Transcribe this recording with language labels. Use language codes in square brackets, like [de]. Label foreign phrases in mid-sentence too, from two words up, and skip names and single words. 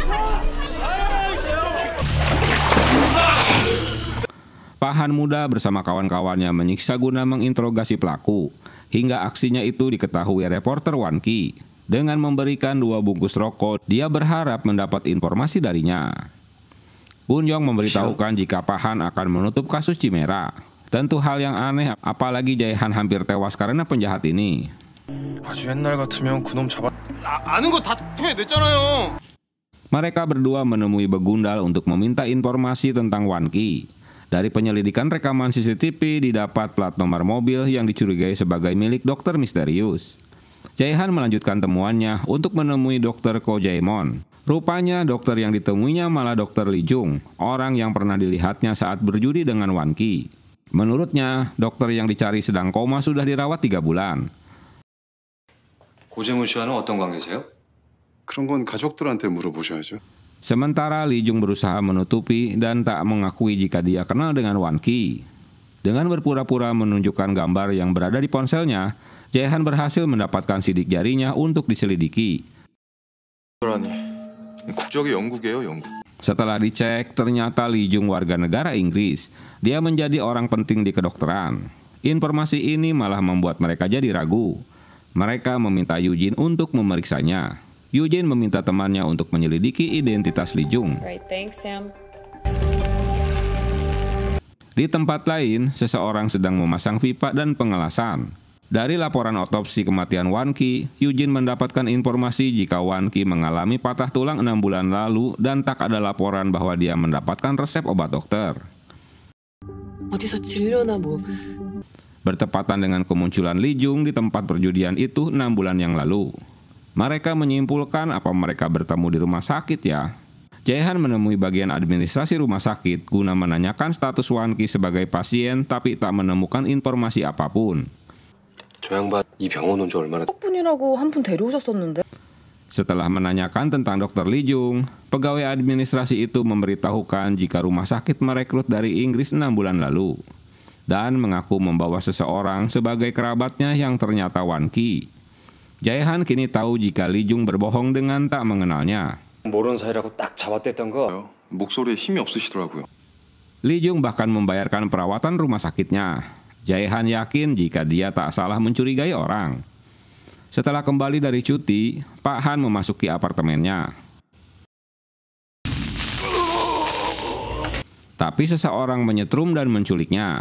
[id] Pak Han muda bersama kawan-kawannya menyiksa guna menginterogasi pelaku, hingga aksinya itu diketahui reporter Wan-ki. Dengan memberikan 2 bungkus rokok, dia berharap mendapat informasi darinya. Gun-yong memberitahukan jika Pak Han akan menutup kasus Chimera. Tentu hal yang aneh, apalagi Jae-han hampir tewas karena penjahat ini. [ko] 아주 옛날 같으면 그놈 잡아. 아는 거 다 토해냈잖아요. [id] Mereka berdua menemui Begundal untuk meminta informasi tentang Wan-ki. Dari penyelidikan rekaman CCTV didapat plat nomor mobil yang dicurigai sebagai milik dokter misterius. Jae-han melanjutkan temuannya untuk menemui dokter Ko Jae-mon. Rupanya dokter yang ditemuinya malah dokter Lee Jung, orang yang pernah dilihatnya saat berjudi dengan Wan-ki. Menurutnya, dokter yang dicari sedang koma sudah dirawat 3 bulan. [ko] 고재문 씨와는 어떤 관계세요? 그런 건 가족들한테 물어보셔야죠. [id] Sementara Lee Jung berusaha menutupi dan tak mengakui jika dia kenal dengan Wan-ki. Dengan berpura-pura menunjukkan gambar yang berada di ponselnya, Jae-han berhasil mendapatkan sidik jarinya untuk diselidiki. [ko] 국적이 영국이에요, 영국. [id] Setelah dicek, ternyata Lee Jung warga negara Inggris. Dia menjadi orang penting di kedokteran. Informasi ini malah membuat mereka jadi ragu. Mereka meminta Eugene untuk memeriksanya. Eugene meminta temannya untuk menyelidiki identitas Lee Jung. [en] Right, thanks, Sam. [id] Di tempat lain, seseorang sedang memasang pipa dan pengelasan. Dari laporan otopsi kematian Wan-ki, Eugene mendapatkan informasi jika Wan-ki mengalami patah tulang 6 bulan lalu dan tak ada laporan bahwa dia mendapatkan resep obat dokter. [ko] 어디서 진료나 뭐. [id] Bertepatan dengan kemunculan Lee Jung di tempat perjudian itu 6 bulan yang lalu. Mereka menyimpulkan apa mereka bertemu di rumah sakit ya. Jae-han menemui bagian administrasi rumah sakit guna menanyakan status Wan-ki sebagai pasien tapi tak menemukan informasi apapun. [ko] 저 양반 이 병원 온 지 얼마나 분이라고 한 분 데려오셨었는데. [id] Setelah menanyakan tentang dokter Lee Jung, pegawai administrasi itu memberitahukan jika rumah sakit merekrut dari Inggris 6 bulan lalu dan mengaku membawa seseorang sebagai kerabatnya yang ternyata Wan-ki. Jae-han kini tahu jika Lee Jung berbohong dengan tak mengenalnya. [ko] 모르는 사이라고 딱 잡아댔던 거. 목소리에 힘이 없으시더라고요. [id] Lee Jung bahkan membayarkan perawatan rumah sakitnya. Jae-han yakin jika dia tak salah mencurigai orang. Setelah kembali dari cuti, Pak Han memasuki apartemennya. Tapi seseorang menyetrum dan menculiknya.